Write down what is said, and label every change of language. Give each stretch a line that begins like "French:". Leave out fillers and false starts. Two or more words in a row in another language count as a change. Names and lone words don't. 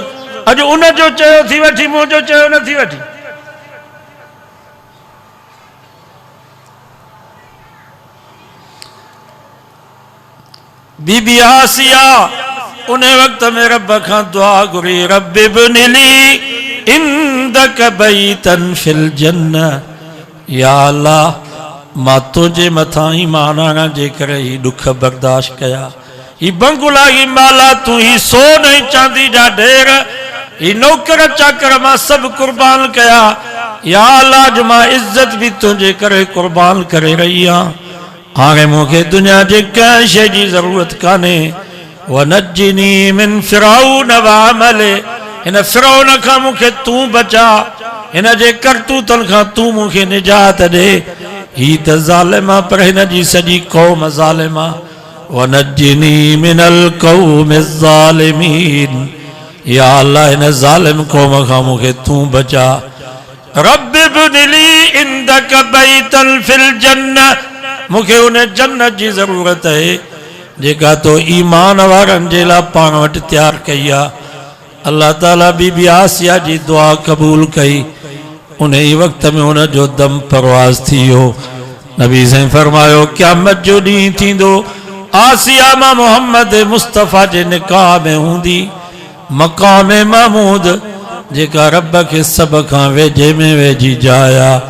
Sindhi: अॼु उन जो चयो थी वठी, मुंहिंजो चयो न थी वठी। बीबी आसिया उन वक्त में रब खां दुआ घुरी,
Arabic: رب ابن لي عندك بيتا في الجنة.
Sindhi: या अल्लाह मां तुंहिंजे मथां ईमान आणण जे करे ही दुख बर्दाश्त कया, ही बंगुला, ही माला, तूं ही सोन ऐं चांदी जा ढेर, ही नौकर चाकर मां सभु कुर्बान कया। या अल्लाह जो मां इज्जत भी तुंहिंजे करे कुर्बान करे रही आहियां। हाणे मूंखे दुनिया जे कंहिं शइ जी ज़रूरत कान्हे।
Arabic: ونجني من فرعون وعمله,
Sindhi: हिन फिरौन खां मूंखे तूं बचा, हिन जे करतूतनि खां तूं मूंखे निजात ॾे। ही त ज़ालिम आहे पर हिन जी सॼी क़ौम ज़ालिम आहे।
Arabic: ونجني من القوم الظالمين.
Sindhi: या अल्लाह हिन ज़ालिम क़ौम खां मूंखे तूं बचा।
Arabic: رب ابن لي عندك بيتا في الجنة,
Sindhi: मूंखे उन जन्नत जी ज़रूरत है जेका तो ईमान वारनि जे लाइ पाण वटि तैयारु कई आहे। अल्लाह ताला बीबी आसिया जी दुआ क़बूल कई। उन ई वक़्त में उन जो दम परवाज़ थी वियो। नबी साईं फरमायो क़यामत जो ॾींहुं थींदो, आसिया मां मोहम्मद मुस्तफ़ा जे निकाह में हूंदी
Arabic: مقام محمود,
Sindhi: जेका रब के सब खां वेझे में वेझी जाइ आहे।